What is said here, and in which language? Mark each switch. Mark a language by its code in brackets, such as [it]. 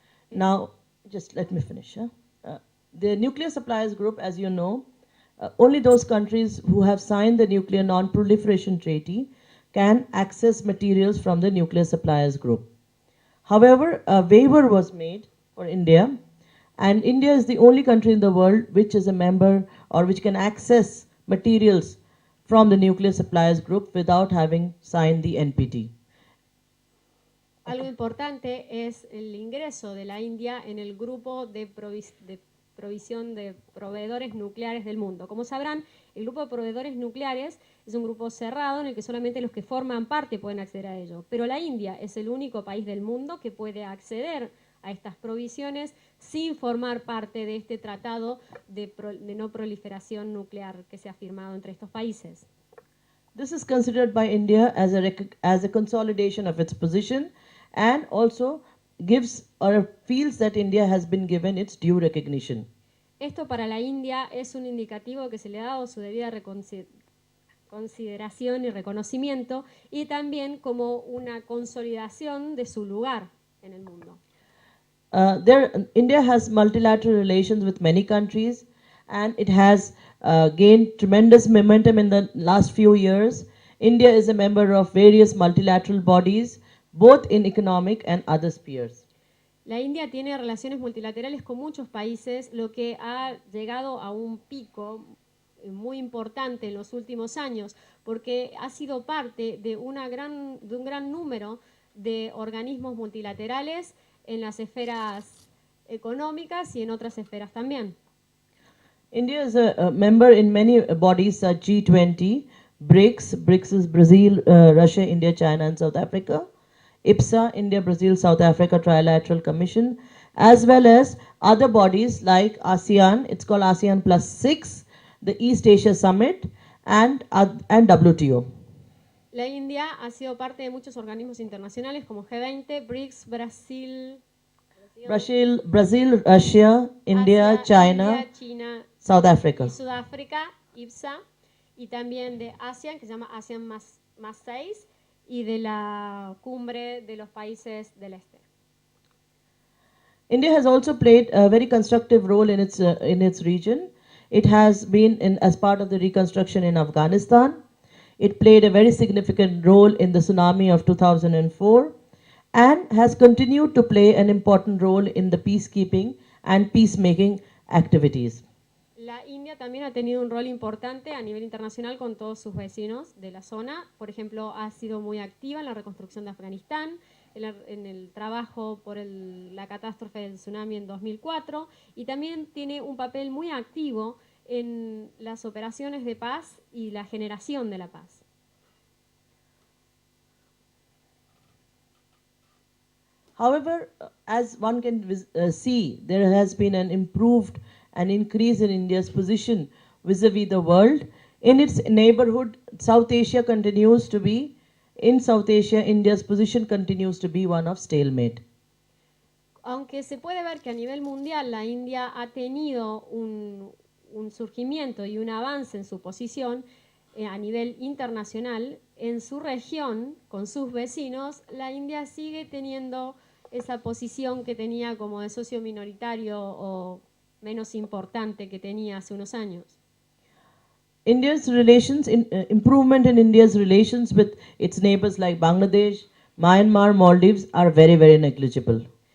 [en] Now, just let me finish. The Nuclear Suppliers Group, as you know, only those countries who have signed the Nuclear Non-Proliferation Treaty can access materials from the Nuclear Suppliers Group. However, a waiver was made for India, and India is the only country in the world which is a member or which can access materials from the Nuclear Suppliers Group without having signed the NPT. [es] Algo importante es el ingreso de la India en el grupo de provisión de proveedores nucleares del mundo. Como sabrán, el grupo de proveedores nucleares es un grupo cerrado en el que solamente los que forman parte pueden acceder a ello. Pero la India es el único país del mundo que puede acceder a estas provisiones sin formar parte de este tratado de no proliferación nuclear que se ha firmado entre estos países. [en] This is considered by India as a consolidation of its position and also gives or feels that India has been given its due recognition. [es] Esto para la India es un indicativo que se le ha dado su debida consideración y reconocimiento y también como una consolidación de su lugar en el mundo. [en] India has multilateral relations with many countries and it has gained tremendous momentum in the last few years. India is a member of various multilateral bodies, both in economic and other spheres. [es] La India tiene relaciones multilaterales con muchos países, lo que ha llegado a un pico muy importante en los últimos años, porque ha sido parte de un gran número de organismos multilaterales en las esferas económicas y en otras esferas también. [en] India is a member in many bodies such G20, BRICS. BRICS is Brazil, Russia, India, China, and South Africa. IPSA, India, Brazil, South Africa Trilateral Commission, as well as other bodies like ASEAN, it's called ASEAN Plus 6, the East Asia Summit, and WTO. [es] La India ha sido parte de muchos organismos internacionales como G20, BRICS, Brasil, [en] Russia, India, Asia, China, South Africa. [es] Y Sudáfrica, IPSA, y también de ASEAN, que se llama ASEAN más 6, y de la cumbre de los países del este. [en] India has also played a very constructive role in its region. It has been as part of the reconstruction in Afghanistan. It played a very significant role in the tsunami of 2004 and has continued to play an important role in the peacekeeping and peacemaking activities. [es] La India también ha tenido un rol importante a nivel internacional con todos sus vecinos de la zona. Por ejemplo, ha sido muy activa en la reconstrucción de Afganistán, en el trabajo por la catástrofe del tsunami en 2004, y también tiene un papel muy activo en las operaciones de paz y la generación de la paz. [en] However, as one can see, there has been an improved and increase in India's position vis-a-vis the world. In its neighborhood, South Asia continues to be, in South Asia, India's position continues to be one of stalemate. [es] Aunque se puede ver que a nivel mundial la India ha tenido un surgimiento y un avance en su posición a nivel internacional, en su región, con sus vecinos, la India sigue teniendo esa posición que tenía como de socio minoritario o menos importante que tenía hace unos años. [en] India's relations, improvement in India's relations with its neighbors like Bangladesh, Myanmar, Maldives are very, very negligible.